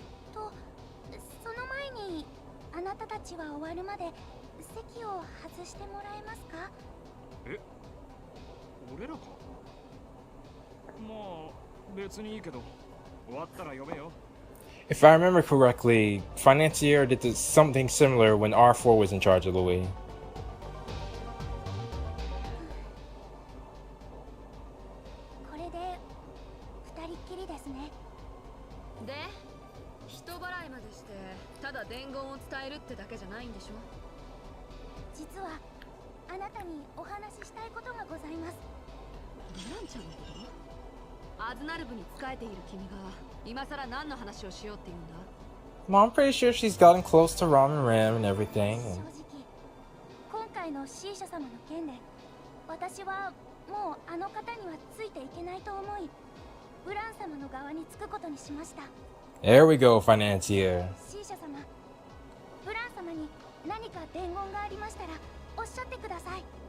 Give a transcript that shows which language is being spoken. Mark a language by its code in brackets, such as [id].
[ja] その前にあなたたちは終わるまで席を外してもらえますか？え、俺らか？まあ別にいいけど、終わったら呼べよ。 [en] If I remember correctly, Financier did something similar when R4 was in charge of Louis. [ja] これで二人っきりですね。で、人払いまでしてただ伝言を伝えるってだけじゃないんでしょ？実はあなたにお話ししたいことがございます。ブランちゃんのこと？アズナルブに仕えている君が今さら何の話をしようって言うんだ？ [en] Well, I'm pretty sure she's gotten close to Rom and Ram and everything. [ja] 正直、今回の C-Sha 様の件で私はもうあの方にはついていけないと思い、ブラン様の側につくことにしました。 [en] There we go, Financier. [ja] C-Sha 様、ブラン様に何か伝言がありましたらおっしゃってください。